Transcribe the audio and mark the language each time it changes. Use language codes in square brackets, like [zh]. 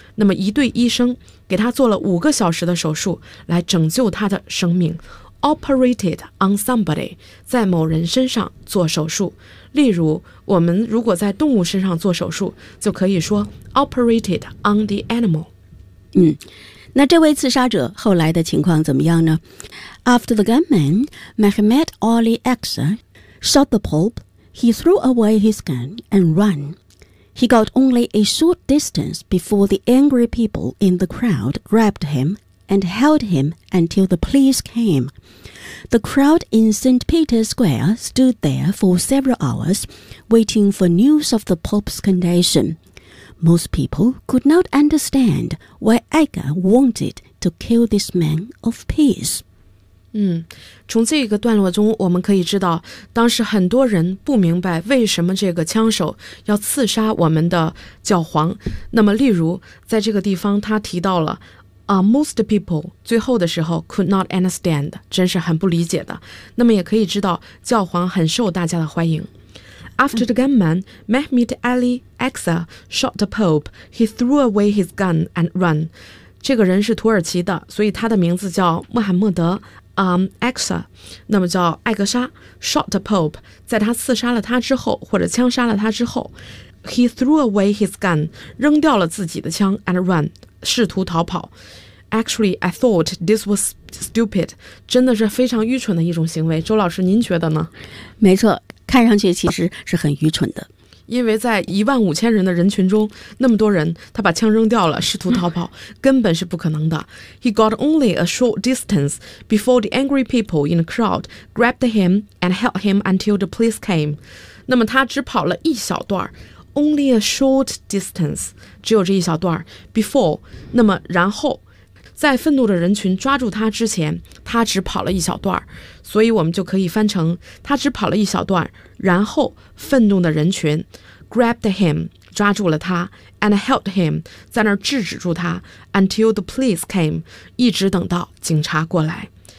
[zh] 那么一对医生给他做了5个小时的手术来拯救他的生命。 [en] Operated on somebody， [zh] 在某人身上做手术。例如我们如果在动物身上做手术就可以说 [en] operated on the animal。 [zh] 那这位刺杀者后来的情况怎么样呢？ [en] After the gunman, Mehmet Ali Aksa shot the Pope, he threw away his gun and ran. He got only a short distance before the angry people in the crowd grabbed him and held him until the police came. The crowd in St. Peter's Square stood there for several hours, waiting for news of the Pope's condition. Most people could not understand why Edgar wanted to kill this man of peace. [zh] 从这个段落中我们可以知道，当时很多人不明白为什么这个枪手要刺杀我们的教皇。那么例如在这个地方他提到了、 [en] most people [zh] 最后的时候 [en] could not understand， [zh] 真是很不理解的。那么也可以知道教皇很受大家的欢迎。 [en] After the gunman Mehmet Ali Aksa shot the Pope, he threw away his gun and ran. [zh] 这个人是土耳其的，所以他的名字叫穆罕默德Aksa， 那么叫艾格沙。 [en] Shot the Pope， [zh] 在他刺杀了他之后或者枪杀了他之后， [en] He threw away his gun， [zh] 扔掉了自己的枪 [en] and ran， [zh] 试图逃跑。 [en] Actually I thought this was stupid， [zh] 真的是非常愚蠢的一种行为。周老师您觉得呢？没错，看上去其实是很愚蠢的，因为在15000人的人群中那么多人，他把枪扔掉了试图逃跑根本是不可能的。 [en] He got only a short distance before the angry people in the crowd grabbed him and held him until the police came. [zh] 那么他只跑了一小段， [en] Only a short distance， [zh] 只有这一小段， [en] Before， [zh] 那么然后在愤怒的人群抓住他之前他只跑了一小段，所以我们就可以翻成他只跑了一小段，然后愤怒的人群 [en] grabbed him [zh] 抓住了他 [en] and held him [zh] 在那儿制止住他 [en] until the police came [zh] 一直等到警察过来。